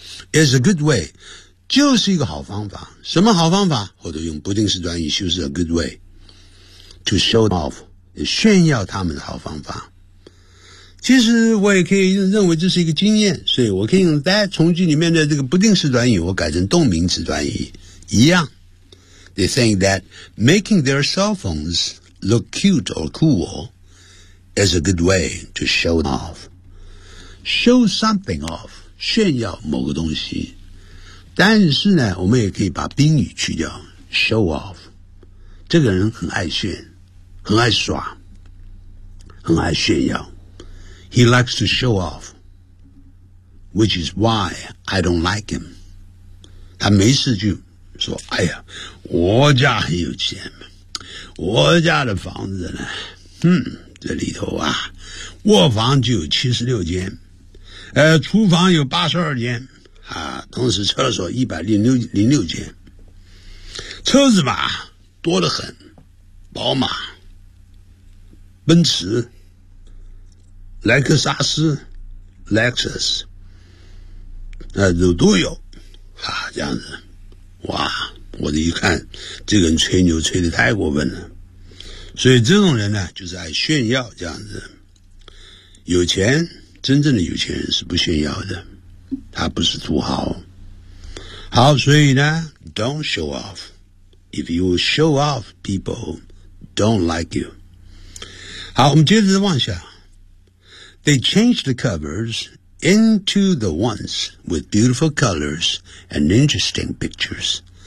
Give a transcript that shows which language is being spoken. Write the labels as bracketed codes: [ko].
[en] Is a good way [zh] 就是一个好方法，什么好方法，或者用不定式短语就是 [en] a good way to show off， [zh] 炫耀他们的好方法。其实我也可以认为这是一个经验，所以我可以用 that 从句里面的这个不定式短语我改成动名词短语一样。 [en] They think that making their cell phones look cute or cool is a good way to show off. Show something off, [zh] 炫耀某个东西。但是呢，我们也可以把宾语去掉， show off。这个人很爱炫，很爱耍，很爱炫耀。 [en] He likes to show off, which is why I don't like him. [zh] 他没事就说，哎呀，我家很有钱，我家的房子呢，这里头啊，卧房就有76间，厨房有82间啊，同时厕所106间，车子嘛多得很，宝马、奔驰、莱克萨斯、Lexus， 都有啊，这样子。哇，我的一看，这个人吹牛吹得太过分了。所以这种人呢，就是爱炫耀这样子。有钱，真正的有钱人是不炫耀的，他不是土豪。好，所以呢 [en] ，don't show off. If you show off, people don't like you. [zh] 好，我们接着往下。 [en] They change the covers into the ones with beautiful colors and interesting pictures.